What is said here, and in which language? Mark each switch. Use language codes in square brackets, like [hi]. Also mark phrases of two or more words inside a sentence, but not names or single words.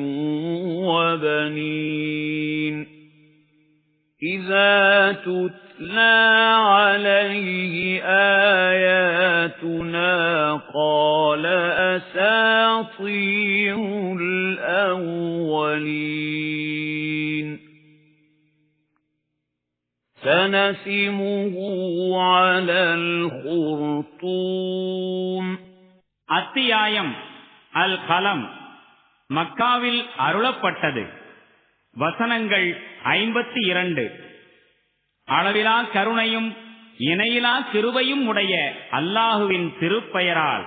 [ar] وبنين إذا تتلى عليه آياتنا قال أساطير الأولين سنسمه على الخرطوم [ta] அத்தியாயம் அல் கலம் மக்காவில் அருளப்பட்டது. வசனங்கள் 52. அளவிலா கருணையும் இணையிலா கிருபையும் உடைய அல்லாஹுவின் திருப்பெயரால்.